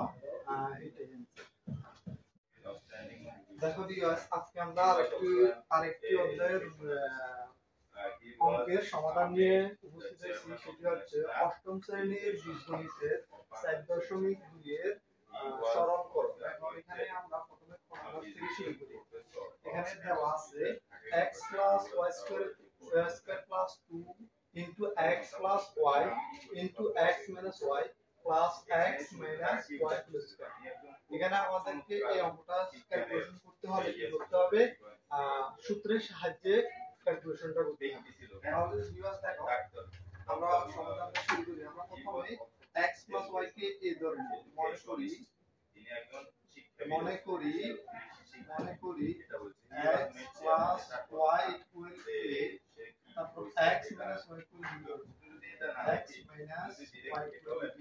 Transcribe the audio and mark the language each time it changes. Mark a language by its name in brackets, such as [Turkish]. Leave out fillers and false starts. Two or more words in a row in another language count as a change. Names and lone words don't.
[Bangla] এটাই দেখো ভিউয়ার্স, আজকে আমরা আরেকটি অধ্যায়ের অঙ্কের সমাধান নিয়ে উপস্থিত হয়েছি। সেটি হচ্ছে অষ্টম শ্রেণীর বীজগণিতের 4.2 এর সরল করো। এখানে আমরা প্রথমে খনন থেকে শুরু করি। এখানে দেওয়া আছে [English] x plus y square plus 2 into x plus y into x minus y plus x minus y plus square। [Bangla] এখানে আমাদেরকে এই অঙ্কটা ক্যালকুলেশন করতে হবে, কি করতে হবে, সূত্রের সাহায্যে ক্যালকুলেশনটা করতে হবে। তাহলে ভিউয়ার্স দেখো আমরা সমাধানটা শুরু করি। আমরা প্রথমে x y কে a ধরে নিই। মনে করি [English] x plus y equal a, [Bangla] তারপর [English] x minus y equal b, x minus y equal b।